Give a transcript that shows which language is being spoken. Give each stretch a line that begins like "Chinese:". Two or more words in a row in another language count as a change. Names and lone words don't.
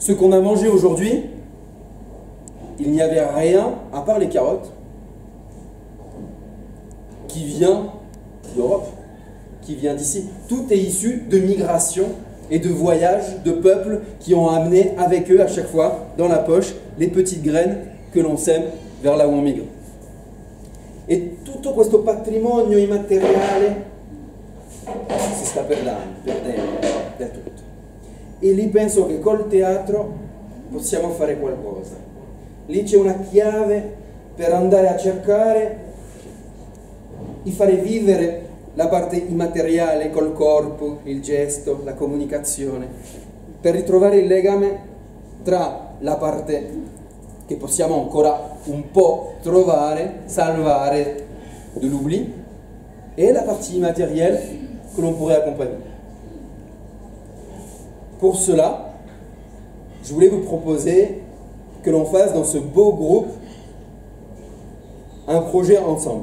French: ce qu'on a mangé aujourd'hui, il n'y avait rien, à part les carottes, qui vient d'Europe, qui vient d'ici. Tout est issu de migration et de voyages de peuples qui ont amené avec eux à chaque fois, dans la poche, les petites graines que l'on sème vers là où on migre.
Italian: E tutto questo patrimonio immateriale si sta perdendo del tutto. E lì penso che col teatro possiamo fare qualcosa. Lì c'è una chiave per andare a cercare di fare vivere la parte immateriale col corpo, il gesto, la comunicazione, per ritrovare il legame tra la parte che possiamo ancora un po' trovare, salvare
French: de l'oubli, et la partie immatérielle que l'on pourrait accompagner. Pour cela, je voulais vous proposer que l'on fasse dans ce beau groupe un projet ensemble.